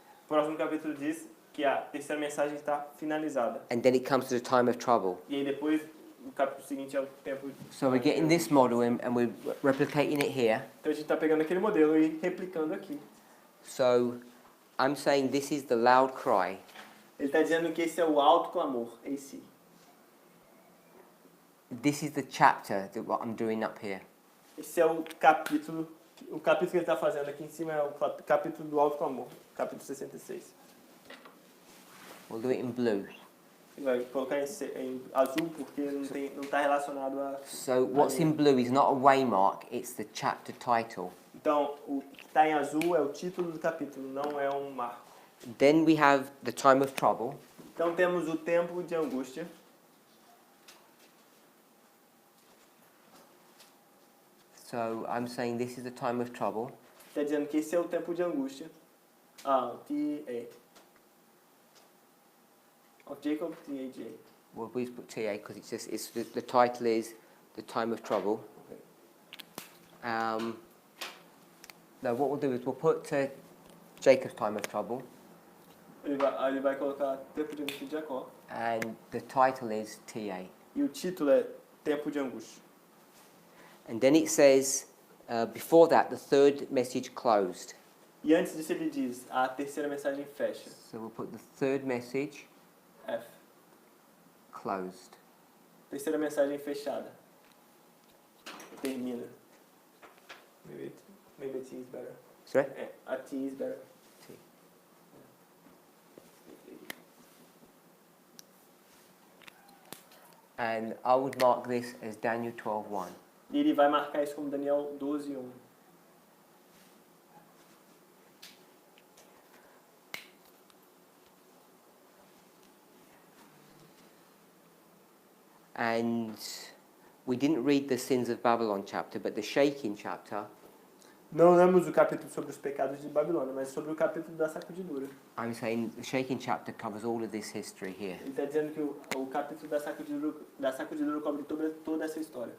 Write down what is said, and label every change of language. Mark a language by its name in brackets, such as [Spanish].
[Portuguese] O próximo capítulo diz que a terceira mensagem está finalizada. [English] and then it comes to the time of trouble. [Portuguese] E aí depois, o capítulo seguinte é o tempo... [English] So we're getting this model and we're replicating it here. [Portuguese] Então a gente está pegando aquele modelo e replicando aqui. [English] So I'm saying this is the loud cry, [Portuguese] Ele está dizendo que esse é o alto clamor em si. [English] this is the chapter that what I'm doing up here. [Portuguese] Esse é o capítulo que ele está fazendo aqui em cima é o capítulo do alto clamor, capítulo 66. [English] We'll do it in blue. [Portuguese] Ele vai colocar em azul porque não está relacionado a... [English] So what's in blue is not a waymark, it's the chapter title. [Portuguese] Então, o que está em azul é o título do capítulo, não é um marco. [English] Then we have the time of trouble, [Portuguese] Então temos o tempo de angústia. [English] so I'm saying this is the time of trouble. [Portuguese] Está dizendo que esse é o tempo de angústia. T-A. [English] Of Jacob, T-A-J. Well, we put TA because the title is the time of trouble. Now what we'll do is we'll put Jacob's time of trouble, [Portuguese] Ele vai colocar tempo de angústia de Jacó. [English] and the title is TA. [Portuguese] E o título é Tempo de Angústia. [English] And then it says, before that, the third message closed. [Portuguese] E antes disso ele diz, a terceira mensagem fecha. [English] So we'll put the third message F. closed. [Portuguese] Terceira mensagem fechada. Termina. [English] Maybe T is better. Sorry? A T is better. T. And I would mark this as Daniel 12:1. [Portuguese] E ele vai marcar isso como Daniel 12:1. [English] And we didn't read the sins of Babylon chapter, but the shaking chapter, [Portuguese] Não lemos o capítulo sobre os pecados de Babilônia, mas sobre o capítulo da sacudidura. [English] I'm saying the shaking chapter covers all of this history here. [Portuguese] Ele está dizendo que o capítulo da sacudidura cobre toda essa história.